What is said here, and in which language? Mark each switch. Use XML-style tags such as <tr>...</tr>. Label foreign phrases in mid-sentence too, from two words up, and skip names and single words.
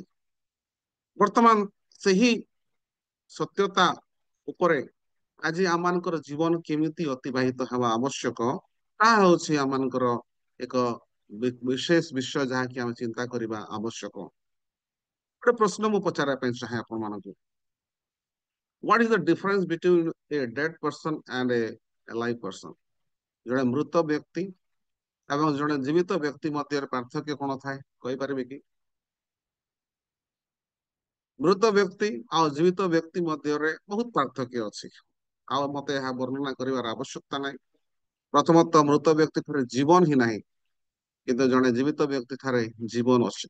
<or>ବର୍ତ୍ତମାନ ସେହି ସତ୍ୟତା ଉପରେ ଆଜି ଆମମାନଙ୍କର ଜୀବନ କେମିତି ଅତିବାହିତ ହେବା ଆବଶ୍ୟକ, ତାହା ହେଉଛି ଆମମାନଙ୍କର ଏକ ବିଶେଷ ବିଷୟ ଯାହାକି ଆମେ ଚିନ୍ତା କରିବା ଆବଶ୍ୟକ। ଗୋଟେ ପ୍ରଶ୍ନ ମୁଁ ପଚାରିବା ପାଇଁ ଚାହେଁ ଆପଣମାନଙ୍କୁ।</or> <en>What is the difference between a dead person and a alive person?</en> <or>ଜଣେ ମୃତ ବ୍ୟକ୍ତି ଏବଂ ଜଣେ ଜୀବିତ ବ୍ୟକ୍ତି ମଧ୍ୟରେ ପାର୍ଥକ୍ୟ କଣ ଥାଏ କହିପାରିବେ କି? ମୃତ ବ୍ୟକ୍ତି ଆଉ ଜୀବିତ ବ୍ୟକ୍ତି ମଧ୍ୟରେ ବହୁତ ପାର୍ଥକ୍ୟ ଅଛି, ଆଉ ମତେ ଏହା ବର୍ଣ୍ଣନା କରିବାର ଆବଶ୍ୟକତା ନାହିଁ। ପ୍ରଥମତଃ ମୃତ ବ୍ୟକ୍ତି ଠାରେ ଜୀବନ ହିଁ ନାହିଁ, କିନ୍ତୁ ଜଣେ ଜୀବିତ ବ୍ୟକ୍ତି ଠାରେ ଜୀବନ ଅଛି।</or>